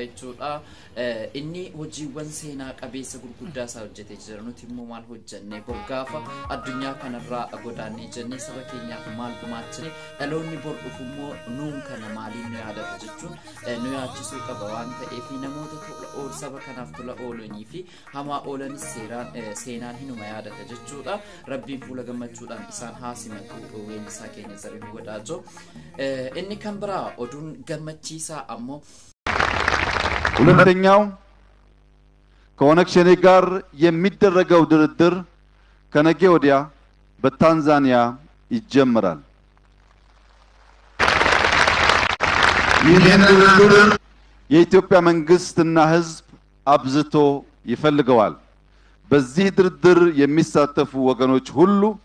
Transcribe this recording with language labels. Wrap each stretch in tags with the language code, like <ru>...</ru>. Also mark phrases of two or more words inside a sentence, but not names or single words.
<om>jechuudha inni hojiiwwan seenaa qabeessa gurguddaa isaa hojjetee jira nuti immoo maal hojjenne gaafa addunyaa kanarraa godaannee jennee saba keenyaaf maal gumaachine dhaloonni bor dhufu immoo nuun kana maaliin nu yaadata jechuun nu yaachisuu qaba waan ta'eef namoota tola ool saba kanaaf tola oolanii fi hamaa oolanis seenaan hinuma yaadata jechuudha rabbiin fuula gammachuudhaan isaan haasimatu weellisaa keenya Zarihu Wadaajoo inni kan biraa oduun gammachiisaa ammoo</om> <am>ሁለተኛው ከኦነግ ሸኔ ጋር የሚደረገው ድርድር ከነገ ወዲያ በታንዛኒያ ይጀምራል። ይህን ድርድር የኢትዮጵያ መንግስትና ህዝብ አብዝቶ ይፈልገዋል። በዚህ ድርድር የሚሳተፉ ወገኖች ሁሉ</am>